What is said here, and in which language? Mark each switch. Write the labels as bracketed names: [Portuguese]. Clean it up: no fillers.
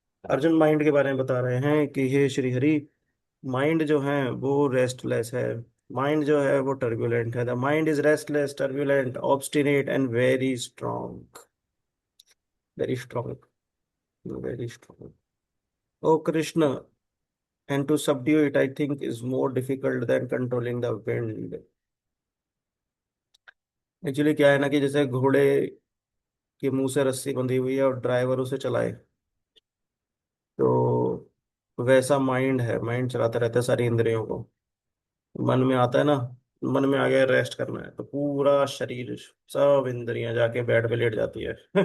[Hindi] Arjun mind के बारे में बता रहे हैं कि हे श्री हरि, माइंड जो है वो रेस्टलेस है। माइंड जो है वो टर्बुलेंट है। [English] The mind is restless, turbulent, obstinate and very strong. Very strong, very strong. O Krishna, and to subdue it, I think, is more difficult than controlling the wind. [Hindi] Actually क्या है ना कि जैसे घोड़े के मुंह से रस्सी बंधी हुई है और ड्राइवर उसे चलाए, तो वैसा माइंड है। माइंड चलाता रहता है सारी इंद्रियों को। मन में आता है ना, मन में आ गया रेस्ट करना है, तो पूरा शरीर, सब इंद्रियां जाके बेड पे लेट जाती है।